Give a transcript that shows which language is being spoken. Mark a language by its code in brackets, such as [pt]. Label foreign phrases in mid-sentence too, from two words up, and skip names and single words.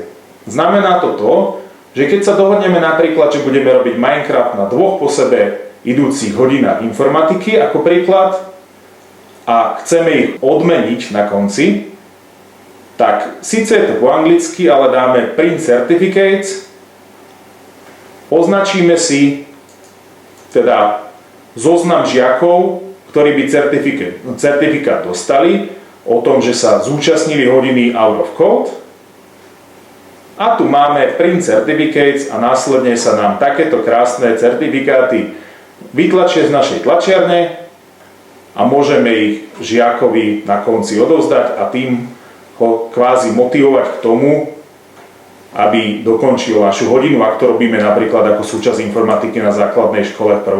[sk] Znamená to, že keď sa dohodneme napríklad, že budeme robiť Minecraft na 2 po sebe idúcich hodinách informatiky ako príklad a chceme ich odmeniť na konci, tak síce je to po anglicky, ale dáme [en] print certificates, [sk] označíme si teda zoznam žiakov, ktorí by certifikát dostali o tom, že sa zúčastnili hodiny [en] out of code. [sk] A tu máme [en] print certificates [sk] a následne sa nám takéto krásne certifikáty vytlačia z našej tlačiarne a môžeme ich žiakovi na konci odovzdať a tým ho kvázi motivovať k tomu, aby dokončil našu hodinu, ak to robíme napríklad ako súčasť informatiky na základnej škole v 1.